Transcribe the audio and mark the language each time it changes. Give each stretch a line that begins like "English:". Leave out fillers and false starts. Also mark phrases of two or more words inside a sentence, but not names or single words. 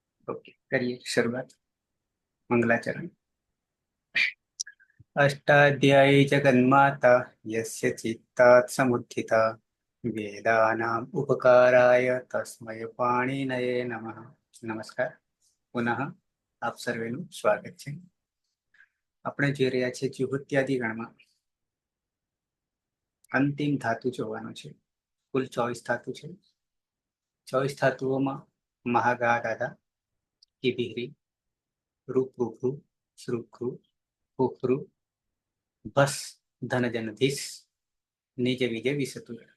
Hindi: ओके, करिए शुरुआत। मंगलाचरण।
Sanskrit: अष्टाध्यायी जगन्माता यस्य चित्तात् समुत्थिता वेदानाम् उपकाराय तस्मै पाणिनये नमः।
Gujarati: नमस्कार, पुनः આપ સર્વેનું સ્વાગત છે। આપણે જોઈ રહ્યા છીએ જુહોત્યાદિ ગણમાં અંતિમ ધાતુ જોવાનું છે। કુલ 24 ધાતુ છે। 24 ધાતુઓમાં મહાગા દાદા, કિબિહરી, રૂપૃભુ, શ્રુભૃ, કુફૃ, ભસ, ધનજનધીસ, નિજ વિજય વિસતુ।